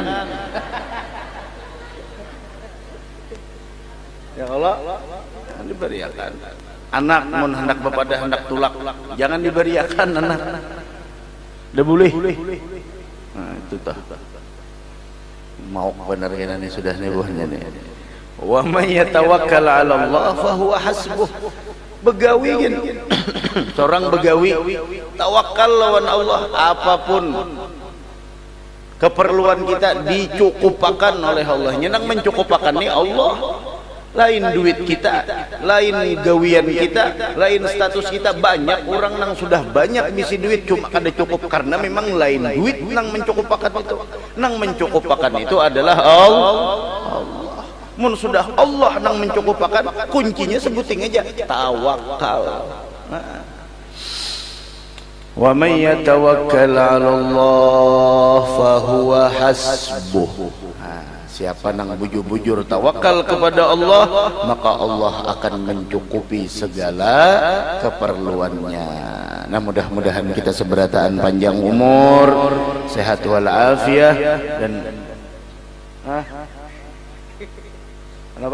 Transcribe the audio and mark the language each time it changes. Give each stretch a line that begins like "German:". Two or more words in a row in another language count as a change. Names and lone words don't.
Banjar: Ya Allah jangan diberiakan. Anak mun hendak bapada hendak tulak jangan diberiakan anak. Udah boleh. Nah itu tah. Mau benar kena ni sudah ni buahnya ni.
Arabic: Wa may yatawakkal 'ala Allah fa huwa hasbuh.
Banjar: Begawi kan. Seorang begawi tawakal lawan Allah, apapun keperluan kita dicukupakan oleh Allah. Nyenang mencukupakan ni Allah. Lain duit kita, lain gawian kita, lain status kita. Banyak orang nang sudah banyak misi duit cuma kada cukup karena memang lain duit nang mencukupakan itu. Nang mencukupakan itu adalah Allah. Mun sudah Allah nang mencukupakan, kuncinya sebuting aja tawakal.
Arabic: Wa man yatawakkal 'ala Allah fahuwa hasbuh.
Banjar: Siapa nang bujur-bujur tawakal kepada Allah, maka Allah akan mencukupi segala keperluannya. Nah, mudah-mudahan kita seberataan panjang umur, sehat walafiat dan kenapa?